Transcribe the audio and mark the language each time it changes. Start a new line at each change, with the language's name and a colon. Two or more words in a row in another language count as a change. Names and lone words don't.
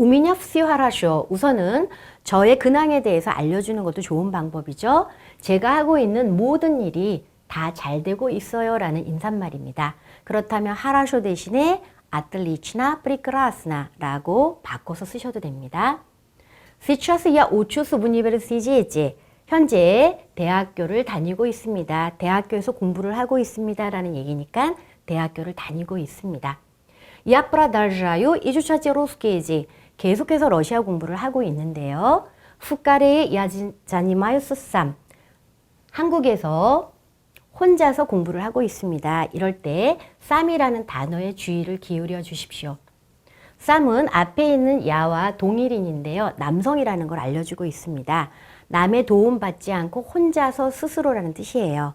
Russian: У меня всё хорошо.
Korean: 우선은 저의 근황에 대해서 알려주는 것도 좋은 방법이죠. 제가 하고 있는 모든 일이 다 잘 되고 있어요 라는 인사말입니다. 그렇다면 하라쇼 대신에 아틀리치나 프리크라스나 라고 바꿔서 쓰셔도 됩니다.
Russian: Сейчас я учусь в университете.
Korean: 현재 대학교를 다니고 있습니다. 대학교에서 공부를 하고 있습니다 라는 얘기니까 대학교를 다니고 있습니다.
Russian: Я продолжаю изучать русский язык.
Korean: 계속해서 러시아 공부를 하고 있는데요.
Russian: В Корее я занимаюсь сам.
Korean: 한국에서 혼자서 공부를 하고 있습니다. 이럴 때 쌈이라는 단어에 주의를 기울여 주십시오. 쌈은 앞에 있는 야와 동일인인데요. 남성이라는 걸 알려주고 있습니다. 남의 도움 받지 않고 혼자서 스스로라는 뜻이에요.